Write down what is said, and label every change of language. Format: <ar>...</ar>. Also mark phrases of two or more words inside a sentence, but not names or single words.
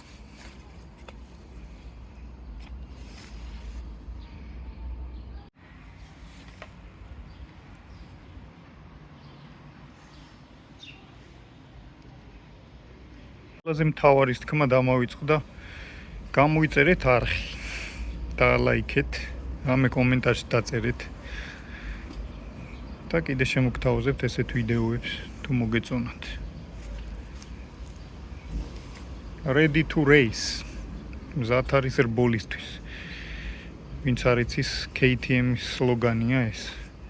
<ka>ყველაზე მთავარი თქმა დამავიწყდა, გამოიწერეთ არხი და ლაიქეთ, რამე კომენტარში დაწერეთ და კიდე შემოგთავაზებთ ესეთ ვიდეოებს თუ მოგეწონათ.</ka> <en>Ready to race.</en> <ka>მზად არის რბოლისთვის. ვინც არ იცის KTM-ის სლოგანია ეს.</ka>